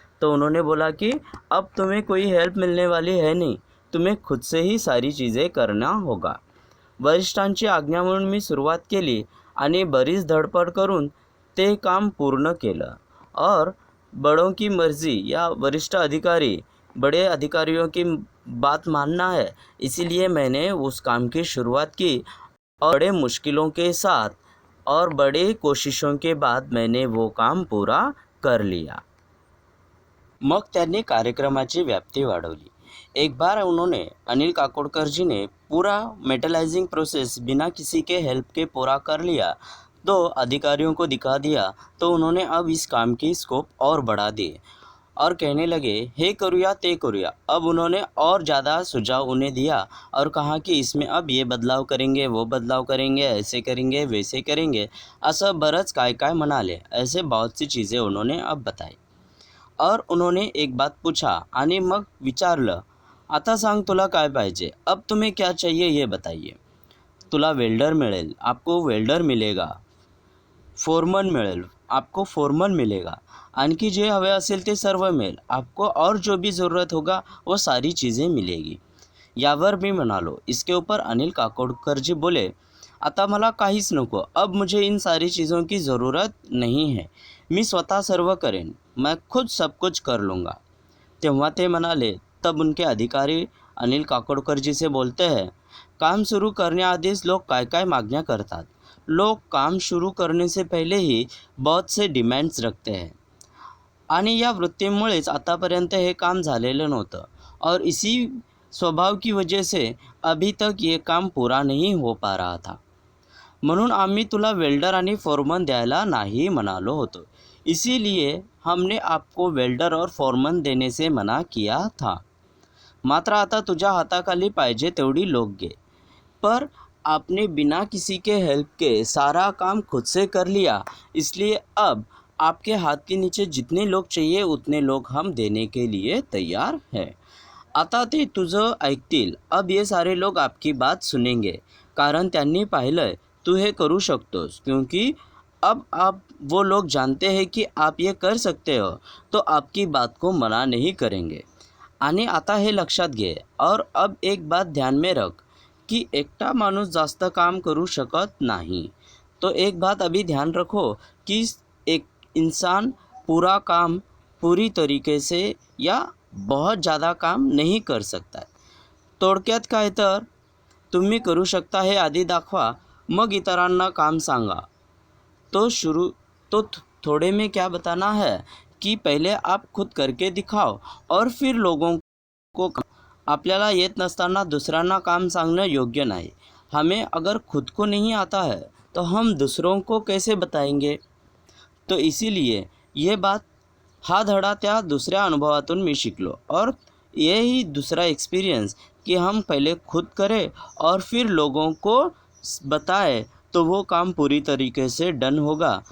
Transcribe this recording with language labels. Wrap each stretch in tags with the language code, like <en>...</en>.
<hi>तो उन्होंने बोला कि अब तुम्हें कोई हेल्प मिलने वाली है नहीं, तुम्हें खुद से ही सारी चीज़ें करना होगा।</hi> <mr>वरिष्ठांची आज्ञा म्हणून मी सुरुवात केली आणि बरीच धडपड करून ते काम पूर्ण केलं।</mr> <hi>और बड़ों की मर्ज़ी या वरिष्ठ अधिकारी बड़े अधिकारियों की बात मानना है, इसीलिए मैंने उस काम की शुरुआत की और बड़े मुश्किलों के साथ और बड़े कोशिशों के बाद मैंने वो काम पूरा कर लिया।</hi> <mr>मग त्यांनी कार्यक्रमाची व्याप्ती वाढवली।</mr> <hi>एक बार उन्होंने अनिल काकोडकर जी ने पूरा मेटलाइजिंग प्रोसेस बिना किसी के हेल्प के पूरा कर लिया, तो अधिकारियों को दिखा दिया, तो उन्होंने अब इस काम की स्कोप और बढ़ा दी और कहने लगे</hi> <mr>हे करूया ते करूया।</mr> <hi>अब उन्होंने और ज़्यादा सुझाव उन्हें दिया और कहा कि इसमें अब ये बदलाव करेंगे, वो बदलाव करेंगे, ऐसे करेंगे, वैसे करेंगे,</hi> <mr>असं बरंच काय काय म्हणाले।</mr> <hi>ऐसे बहुत सी चीज़ें उन्होंने अब बताई और उन्होंने एक बात पूछा</hi> <mr>आणि मग विचारलं, आता सांग तुला काय पाहिजे,</mr> <hi>अब तुम्हें क्या चाहिए ये बताइए।</hi> <mr>तुला वेल्डर मिळेल,</mr> <hi>आपको वेल्डर मिलेगा,</hi> <mr>फोरमन मिळेल,</mr> <hi>आपको फोरमन मिलेगा,</hi> <mr>आणखी जे हवे असेल ते सर्व मिळेल,</mr> <hi>आपको और जो भी ज़रूरत होगा वो सारी चीज़ें मिलेगी।</hi> <mr>यावर मी म्हणालो।</mr> <hi>इसके ऊपर अनिल काकोडकर जी बोले,</hi> <mr>आता मला काहीच नको,</mr> <hi>अब मुझे इन सारी चीज़ों की ज़रूरत नहीं है,</hi> <mr>मी स्वतः सर्व करेन,</mr> <hi>मैं खुद सब कुछ कर लूँगा।</hi> <mr>तेव्हा ते म्हणाले,</mr> <hi>तब उनके अधिकारी अनिल काकोडकर जी से बोलते हैं,</hi> <mr>काम सुरू करण्याआधीच लोग काय काय मागण्या करतात।</mr> <hi>लोग काम शुरू करने से पहले ही बहुत से डिमांड्स रखते हैं</hi> <mr>आणि या वृत्तीमुळेच आतापर्यंत हे काम झालेलं नव्हतं</mr> <hi>और इसी स्वभाव की वजह से अभी तक ये काम पूरा नहीं हो पा रहा था।</hi> <mr>म्हणून आम्ही तुला वेल्डर आणि फोरमन द्यायला नाही म्हणालो होतो,</mr> <hi>इसीलिए हमने आपको वेल्डर और फोरमन देने से मना किया था।</hi> <mr>मात्र आता तुझ्या हाताखाली पाहिजे तेवढी लोक घे,</mr> <hi>पर आपने बिना किसी के हेल्प के सारा काम खुद से कर लिया, इसलिए अब आपके हाथ के नीचे जितने लोग चाहिए उतने लोग हम देने के लिए तैयार हैं।</hi> <mr>आता ते तुझं ऐकतील,</mr> <hi>अब ये सारे लोग आपकी बात सुनेंगे,</hi> <mr>कारण त्यांनी पाहिलंय तू हे करू शकतोस,</mr> <hi>क्योंकि अब आप वो लोग जानते हैं कि आप ये कर सकते हो, तो आपकी बात को मना नहीं करेंगे।</hi> <mr>आणि आता हे लक्षात घे</mr> <hi>और अब एक बात ध्यान में रख कि</hi> <mr>एकटा माणूस जास्त काम करू शकत नाही।</mr> <hi>तो एक बात अभी ध्यान रखो कि एक इंसान पूरा काम पूरी तरीके से या बहुत ज़्यादा काम नहीं कर सकता है।</hi> <mr>थोडक्यात काय तर तुम्ही करू शकता हे आधी दाखवा, मग इतरांना काम सांगा।</mr> <hi>तो थोड़े में क्या बताना है कि पहले आप खुद करके दिखाओ और फिर लोगों को।</hi> <mr>आपल्याला येत नसताना दुसऱ्यांना काम सांगणं योग्य नाही।</mr> <hi>हमें अगर खुद को नहीं आता है तो हम दूसरों को कैसे बताएंगे। तो इसीलिए ये बात</hi> <mr>हा धडा त्या दुसऱ्या अनुभवातून मी शिकलो</mr> <hi>और यही दूसरा एक्सपीरियंस कि हम पहले खुद करें और फिर लोगों को बताएं, तो वो काम पूरी तरीके से डन होगा।</hi>